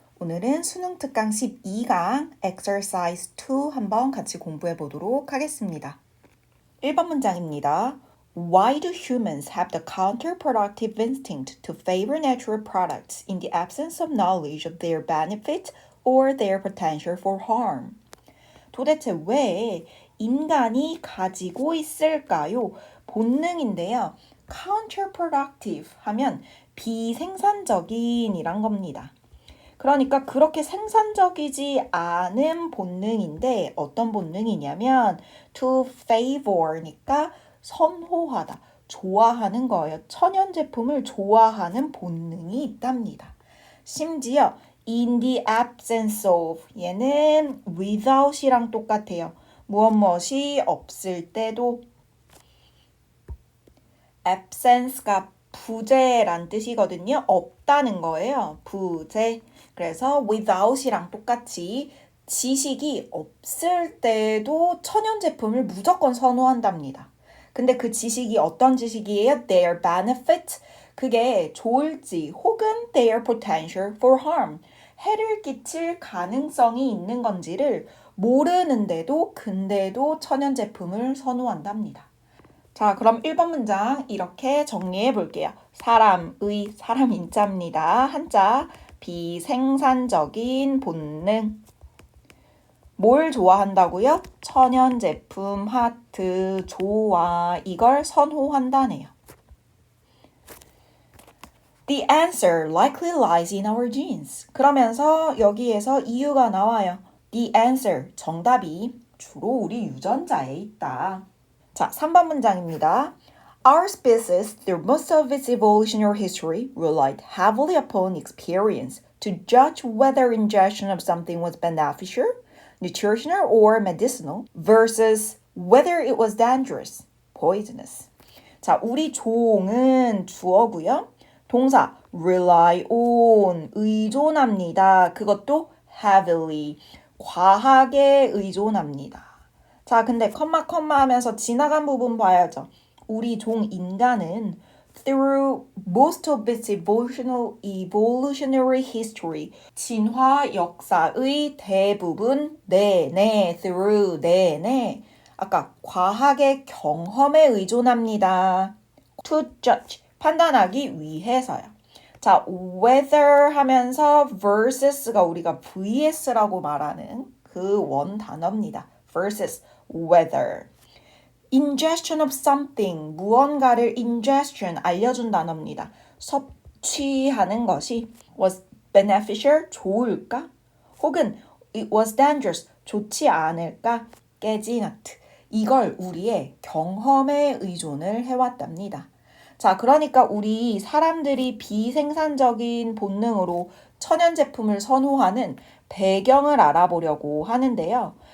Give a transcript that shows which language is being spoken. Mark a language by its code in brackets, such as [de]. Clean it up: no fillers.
[ko] 오늘은 수능 특강 12강 exercise 2 한번 같이 공부해 보도록 하겠습니다. 1번 문장입니다. [en] Why do humans have the counterproductive instinct to favor natural products in the absence of knowledge of their benefit or their potential for harm? [ko] 도대체 왜 인간이 가지고 있을까요? 본능인데요. counterproductive 하면 비생산적인이란 겁니다. 그러니까 그렇게 생산적이지 않은 본능인데 어떤 본능이냐면 to favor니까 선호하다, 좋아하는 거예요. 천연 제품을 좋아하는 본능이 있답니다. 심지어 in the absence of 얘는 without이랑 똑같아요. 무엇이 없을 때도 absence가 부재란 뜻이거든요. 없다는 거예요. 부재. 그래서 without이랑 똑같이 지식이 없을 때도 천연 제품을 무조건 선호한답니다. 근데 그 지식이 어떤 지식이에요? [en] Their benefit. 그게 좋을지 혹은 their potential for harm. [ko] 해를 끼칠 가능성이 있는 건지를 모르는데도 근데도 천연 제품을 선호한답니다. 자, 그럼 1번 문장 이렇게 정리해 볼게요. 사람의, 사람 인자입니다. 한자, 비생산적인 본능. 뭘 좋아한다고요? 천연 제품, 하트, 좋아, 이걸 선호한다네요. [en] The answer likely lies in our genes. [ko] 그러면서 여기에서 이유가 나와요. The answer, 정답이 주로 우리 유전자에 있다. 자, 3번 문장입니다. [en] Our species, through most of its evolutionary history, relied heavily upon experience to judge whether ingestion of something was beneficial, nutritional, or medicinal versus whether it was dangerous, poisonous. [ko] 자, 우리 종은 주어고요. 동사 rely on, 의존합니다. 그것도 heavily, 과하게 의존합니다. 자, 근데 컴마 하면서 지나간 부분 봐야죠. 우리 종 인간은 through most of its evolutionary history, 진화 역사의 대부분 내내, through 내내, 아까 과학의 경험에 의존합니다. to judge, 판단하기 위해서요. 자, whether 하면서 versus가 우리가 vs라고 말하는 그 원 단어입니다. [en] versus whether. ingestion of something, 무언가를 ingestion, 알려준 단어입니다. [ko] 섭취하는 것이 was beneficial, 좋을까? 혹은 it was dangerous, 좋지 않을까? 깨지 not. 이걸 우리의 경험에 의존을 해왔답니다. 자, 그러니까 우리 사람들이 비생산적인 본능으로 천연 제품을 선호하는 배경을 알아보려고 하는데요.